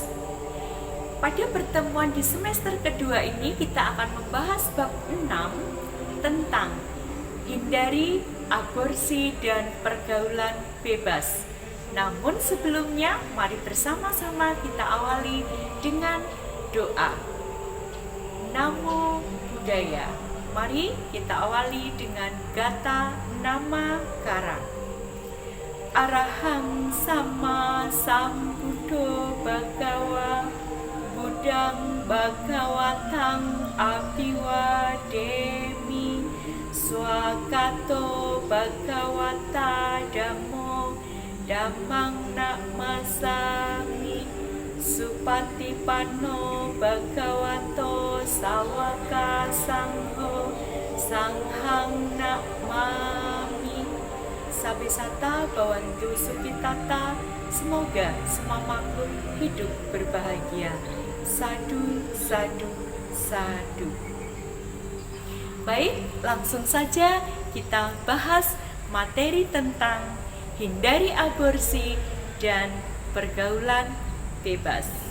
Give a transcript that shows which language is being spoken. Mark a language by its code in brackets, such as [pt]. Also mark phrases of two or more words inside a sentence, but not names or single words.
[id] Pada pertemuan di semester kedua ini kita akan membahas bab 6 tentang hindari aborsi dan pergaulan bebas. Namun sebelumnya, mari bersama-sama kita awali dengan doa. [pi] Namo Buddhaya. [id] Mari kita awali dengan [pi] gata nama kara. Arahang sama sambuddho bhagawa Buddhang bhagawatang abiwademi swakato bhagawata dhammo dhammang namasami supatipanno bhagavato sawaka sangho sanghang namami. Sabesata bawantu sukitata. [id] Semoga semua makhluk hidup berbahagia. [pi] Sadu, sadu, sadu. [id] Baik, langsung saja kita bahas materi tentang hindari aborsi dan pergaulan bebas.